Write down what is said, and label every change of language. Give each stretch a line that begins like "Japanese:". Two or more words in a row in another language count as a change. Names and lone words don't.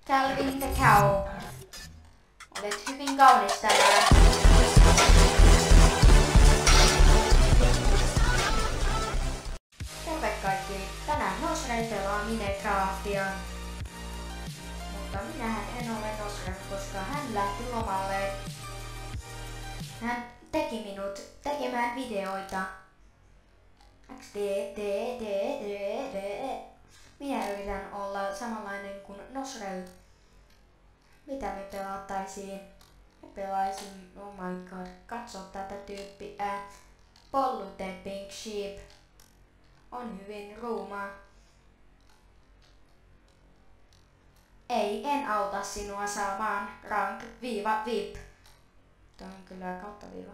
Finnish: Calvin the Cow. Olet hyvin kaunis tänään. Terve kaikki! Tänään Nosrel pelaa Minecraftia. Mutta minähän en ole Nosrel, koska hän lähti lomalle. Hän teki minut tekemään videoita. Minä yritän olla samanlainen kuin Nosrel. Mitä me pelattaisiin? Me pelaisin,
English: oh my god,
Finnish: katso tätä tyyppiä. Pollute Pink Sheep. On hyvin ruuma. Ei, en auta sinua saamaan rank-VIP. Tuo on kyllä kautta viiva.